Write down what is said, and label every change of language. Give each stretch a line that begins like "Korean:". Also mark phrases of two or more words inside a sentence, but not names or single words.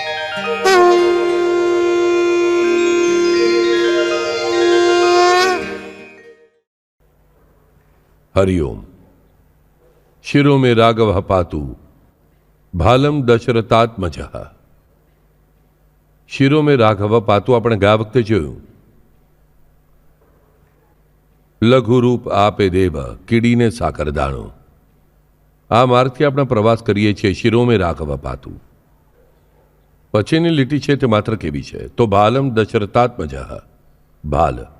Sanskrit: हरिओम। शिरो में राघव पातु भालम दशरथात्मजः। शिरो में राघव पातु
Gujarati: આપણે ગયા વખતે જોયું. લઘુ રૂપ આપે દેવ કીડીને સાકર દાણો. આ માર્ગથી આપણે પ્રવાસ કરીએ છીએ.
Sanskrit: શિરો में રાઘવ પાતુ.
Gujarati: પછીની લીટી છે તે માત્ર કેવી છે? તો
Sanskrit: ભાલમ દશરથાત્મજઃ.
Gujarati: ભાલ.